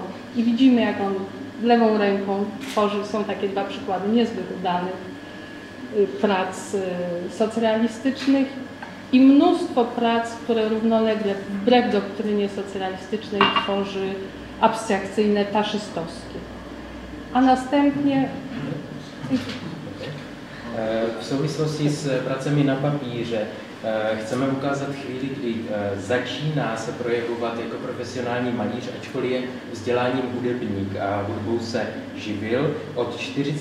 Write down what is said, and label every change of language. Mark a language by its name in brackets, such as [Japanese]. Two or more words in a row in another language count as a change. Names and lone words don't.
[Polish] I widzimy, jak on lewą ręką tworzy, są takie dwa przykłady niezbyt udanych prac socrealistycznych i mnóstwo prac, które równolegle, wbrew doktrynie socrealistycznej, tworzy abstrakcyjne, taszystowskie. A następnie [Czech] v souvislosti s pracemi na papíře chceme ukázat chvíli, kdy začíná se projevovat jako profesionální malíř, ačkoliv je vzděláním hudebník a hudbou se živil. Od 40.